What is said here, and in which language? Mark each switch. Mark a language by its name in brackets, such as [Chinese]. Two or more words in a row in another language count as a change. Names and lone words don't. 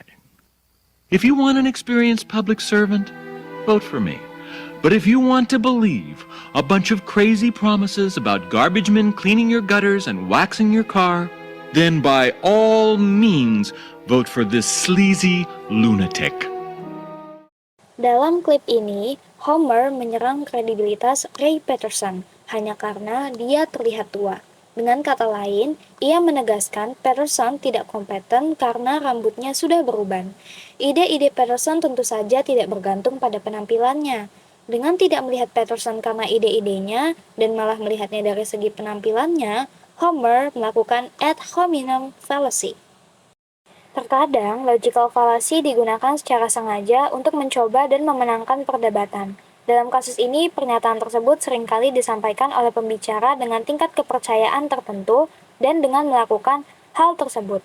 [English] If you want an experienced public servant, vote for me. But if you want to believe a bunch of crazy promises about garbage men cleaning your gutters and waxing your car, then by all means, vote for this sleazy lunatic. [Indonesian] Dalam klip ini, Homer menyerang kredibilitas Ray Patterson hanya karena dia terlihat tua. Dengan kata lain, ia menegaskan Patterson tidak kompeten karena rambutnya sudah beruban. Ide-ide Patterson tentu saja tidak bergantung pada penampilannya. Dengan tidak melihat Patterson karena ide-idenya dan malah melihatnya dari segi penampilannya, Homer melakukan [Latin] ad hominem [Indonesian] fallacy. Terkadang, [English] logical fallacy [Indonesian] digunakan secara sengaja untuk mencoba dan memenangkan perdebatan. Dalam kasus ini, pernyataan tersebut seringkali disampaikan oleh pembicara dengan tingkat kepercayaan tertentu dan dengan melakukan hal tersebut.